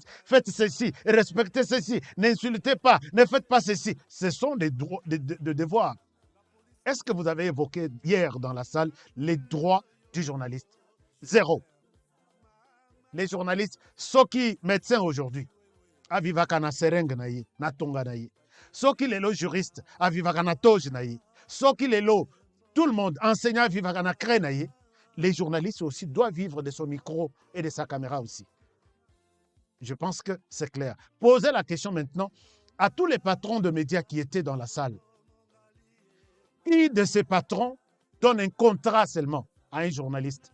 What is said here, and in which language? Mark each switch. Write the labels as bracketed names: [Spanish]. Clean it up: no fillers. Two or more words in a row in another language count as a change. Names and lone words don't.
[French] Faites ceci, respectez ceci, n'insultez pas, ne faites pas ceci. Ce sont des devoirs. Est-ce que vous avez évoqué hier dans la salle les droits du journaliste? Zéro. Les journalistes, ceux qui médecins aujourd'hui, [Lingala] avivaka na sereng na ye, na tonga na ye. [French] Ceux qui les juristes, [Lingala] avivaka na toge na ye. [French] Ceux qui les tout le monde, enseignants, [Lingala] avivaka na cré na ye. [French] Les journalistes aussi doivent vivre de son micro et de sa caméra aussi. Je pense que c'est clair. Posez la question maintenant à tous les patrons de médias qui étaient dans la salle. Qui de ces patrons donne un contrat seulement à un journaliste?